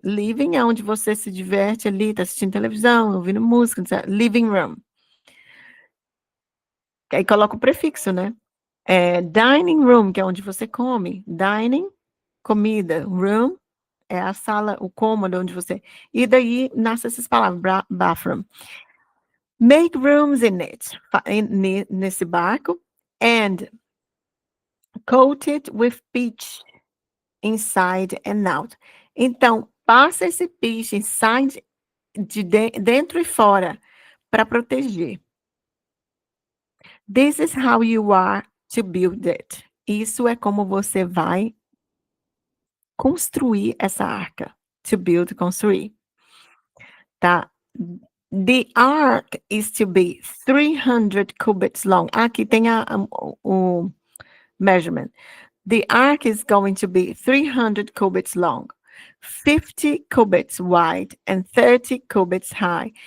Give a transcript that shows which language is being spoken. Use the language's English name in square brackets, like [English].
[Portuguese] Living é onde você se diverte ali, está assistindo televisão, ouvindo música, etc. Living room. Aí coloca o prefixo, né? Dining room, que é onde você come. Dining, comida. Room é a sala, o cômodo onde você. E daí nascem essas palavras, bathroom. [English] Make rooms in it, [Portuguese] nesse barco, [English] and coat it with pitch inside and out. [Portuguese] Então, passa esse pitch inside, dentro e fora, para proteger. [English] This is how you are to build it. [Portuguese] Isso é como você vai construir essa arca. To build, construir. Tá? [English] The ark is to be 300 cubits long. [Portuguese] Aqui tem o measurement. [English] The ark is going to be 300 cubits long, 50 cubits wide and 30 cubits high.